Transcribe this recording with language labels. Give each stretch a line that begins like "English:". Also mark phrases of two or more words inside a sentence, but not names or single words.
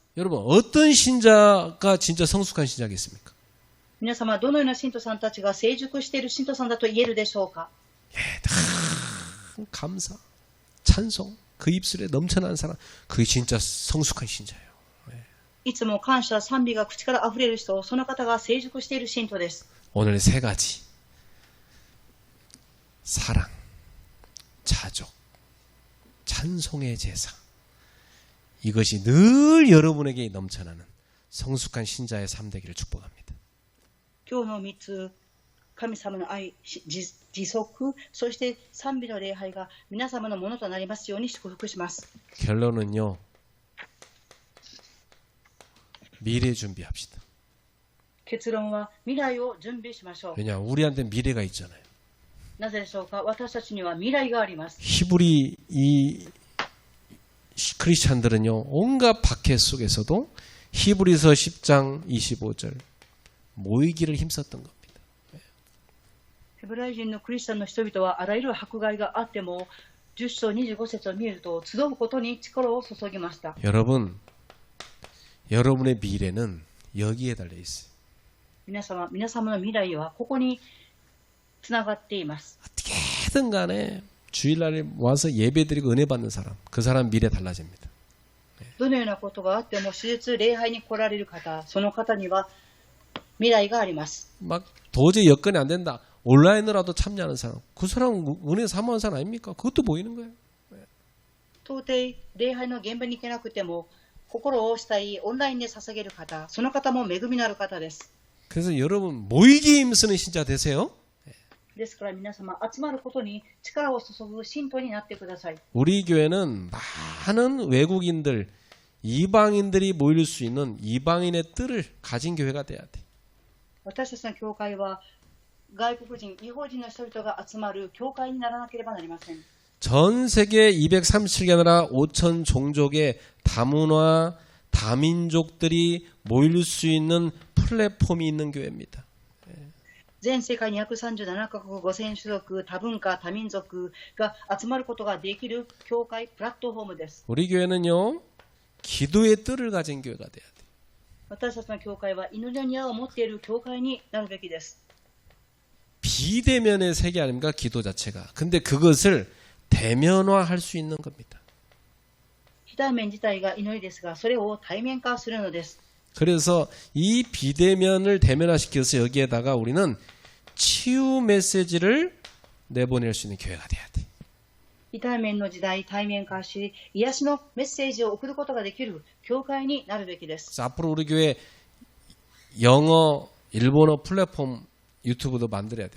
Korean: 여러분 어떤 신자가 진짜 성숙한 신자겠습니까?
Japanese: 皆様どのような信徒さんたちが成熟している信徒さんだと言えるでしょうか。
Korean: 감사, 찬송, 그 입술에 넘쳐나는 사람, 그게 진짜 성숙한 신자예요.
Japanese: いつも感謝賛美が口からあふれる人、その方が成熟している信徒です。
Korean: 오늘 세 가지 사랑, 자족, 찬송의 제사 이것이 늘 여러분에게 넘쳐나는 성숙한 신자의 삶 되기를 축복합니다.
Japanese: 今日の3つ、神様の愛、自足、そして賛美の礼拝が皆様のものとなりますように祝福します。
Korean: 결론은요. 미래 준비합시다.
Japanese: 結論は未来を準備しましょう。
Korean: 왜냐 우리한테 미래가 있잖아요.
Japanese: なぜでしょうか。私たちには未来があります。
Korean: 히브리 이 크리스찬들은요 온갖 박해 속에서도 히브리서 10장 25절 모이기를 힘썼던 겁니다.
Japanese: ヘブライ人のクリスチャンの人々はあらゆる迫害があっても10章25節を見ると集うことに力を注ぎました。
Korean: 여러분, 여러분의 미래는 여기에 달려 있어요.
Japanese: 皆様の未来はここにつながっています。
Korean: 어떻게든 간에 주일날에 와서 예배드리고 은혜 받는 사람, 그 사람 미래 달라집니다.
Japanese: どのようなことがあっても手術礼拝に来られる方、その方には未来があります。
Korean: 막 도저히 여건이 안 된다. 온라인으로라도 참여하는 사람, 그 사람 은혜 사모하는 사람 아닙니까? 그것도 보이는 거예요.
Japanese: 到底礼拝の現場に行けなくても心をしたいオンラインで捧げる方、その方も恵みのある方です。
Korean: 그래서 여러분 모이기에 힘쓰는 신자 되세요.
Japanese: ですから皆様集まることに力を注ぐ信徒になってください。
Korean: 우리 교회는 많은 외국인들, 이방인들이 모일 수 있는 이방인의 뜰을 가진 교회가 돼야 돼.
Japanese: 私たちの教会は外国人、違法人の人々が集まる教会にならなければなりません。
Korean: 전 세계 237개 나라 5천 종족의 다문화, 다민족들이 모일 수 있는 플랫폼이 있는 교회입니다.
Japanese: 全世界237カ国5000種族、多文化、多民族が集まることができる教会プラットフォームです。
Korean: 우리 교회는요, 기도의 뜰을 가진 교회가 돼야 돼.
Japanese: 私たちの教会は祈りの庭を持っている教会になるべきです。
Korean: 비대면의 세계 아닙니까? 기도 자체가. 근데 그것을 대면화할 수 있는 겁니다.
Japanese: 非対面自体が祈りですが、それを対面化するのです。
Korean: 그래서 이 비대면을 대면화시켜서 여기에다가 우리는 치유 메시지를 내보낼 수 있는 교회가 돼야 돼.
Japanese: 非対面の時代、対面化し、癒しのメッセージを送ることができる教会になるべきです。
Korean: 앞으로 우리 교회 영어, 일본어 플랫폼 유튜브도 만들어야 됩니다.